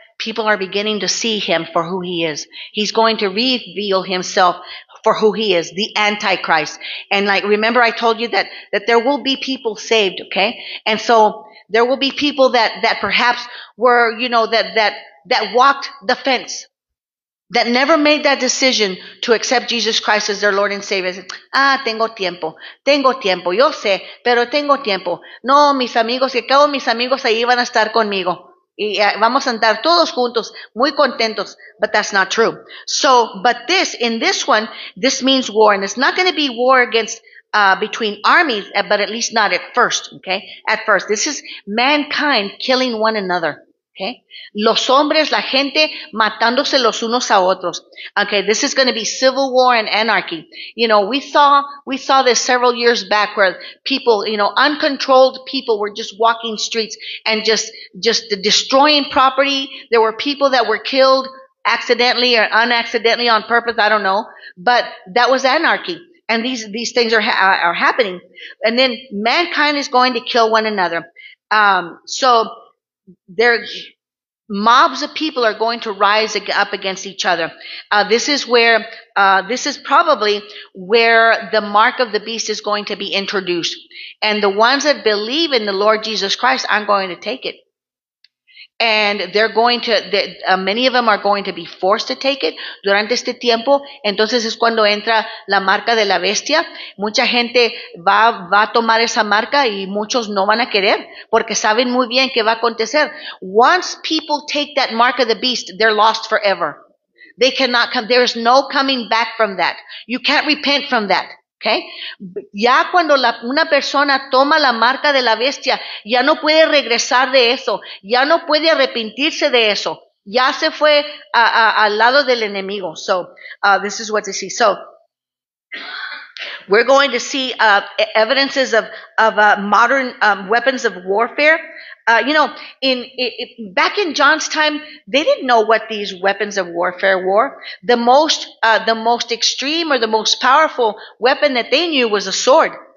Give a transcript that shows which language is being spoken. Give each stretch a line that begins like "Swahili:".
English: People are beginning to see him for who he is. He's going to reveal himself for who he is, the Antichrist. And like, remember I told you that there will be people saved, okay? And so there will be people that perhaps were, that walked the fence, that never made that decision to accept Jesus Christ as their Lord and Savior.
Spanish: Tengo tiempo, yo sé, pero tengo tiempo. No, mis amigos, que acabo mis amigos ahí van a estar conmigo. Y vamos a andar todos juntos, muy contentos,
English: but that's not true. So, but in this one, this means war, and it's not going to be war against, between armies, but at least not at first, okay? At first, this is mankind killing one another. Okay?
Spanish: Los hombres, la gente matándose los unos a otros.
English: Okay, this is going to be civil war and anarchy. We saw this several years back where people, uncontrolled people were just walking streets and just destroying property. There were people that were killed accidentally or unaccidentally on purpose, I don't know, but that was anarchy. And these things are happening. And then mankind is going to kill one another. So mobs of people are going to rise up against each other. This is probably where the mark of the beast is going to be introduced. And the ones that believe in the Lord Jesus Christ aren't going to take it. And many of them are going to be forced to take it
Spanish: durante este tiempo. Entonces es cuando entra la marca de la bestia. Mucha gente va a tomar esa marca y muchos no van a querer porque saben muy bien qué va a acontecer.
English: Once people take that mark of the beast, they're lost forever. They cannot come. There is no coming back from that. You can't repent from that. Okay?
Spanish: Ya cuando una persona toma la marca de la bestia, ya no puede regresar de eso, ya no puede arrepentirse de eso, ya se fue al lado del enemigo.
English: So, this is what to see. So, we're going to see evidences of modern weapons of warfare. Back in John's time, they didn't know what these weapons of warfare were. The most extreme or the most powerful weapon that they knew was a sword.